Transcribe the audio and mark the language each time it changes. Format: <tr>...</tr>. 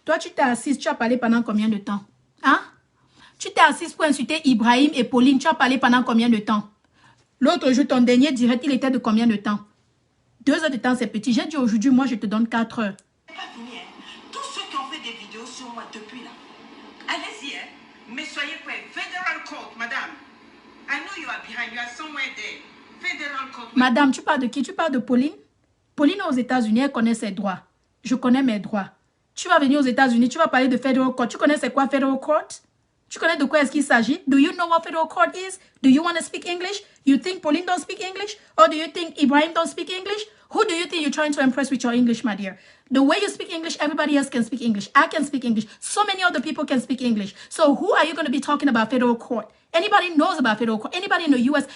<fr>Toi, tu t'es assise, tu as parlé pendant combien de temps? Hein? Tu t'es assise pour insulter Ibrahim et Pauline, tu as parlé pendant combien de temps? L'autre jour, ton dernier direct, il était de combien de temps? 2 heures de temps, c'est petit. J'ai dit aujourd'hui, moi, je te donne 4 heures. C'est pas fini, hein. Tous ceux qui ont fait des vidéos sur moi depuis là, allez-y, hein. Mais soyez prêts. Federal Court, madame.</fr> <en>I know you are behind. You are somewhere there. Federal court.</en> <fr>Madame, tu parles de qui? Tu parles de Pauline? Pauline aux États-Unis, elle connaît ses droits. Je connais mes droits. Tu vas venir aux États-Unis, tu vas parler de Federal Court. Tu connais c'est quoi Federal Court? Tu connais de quoi est-ce qu'il s'agit?</fr> <en>Do you know what Federal Court is? Do you want to speak English? You think Pauline don't speak English? Or do you think Ibrahim don't speak English? Who do you think you're trying to impress with your English, my dear? The way you speak English, everybody else can speak English. I can speak English. So many other people can speak English. So who are you going to be talking about Federal Court? Anybody knows about Federal Court? Anybody in the U.S.</en>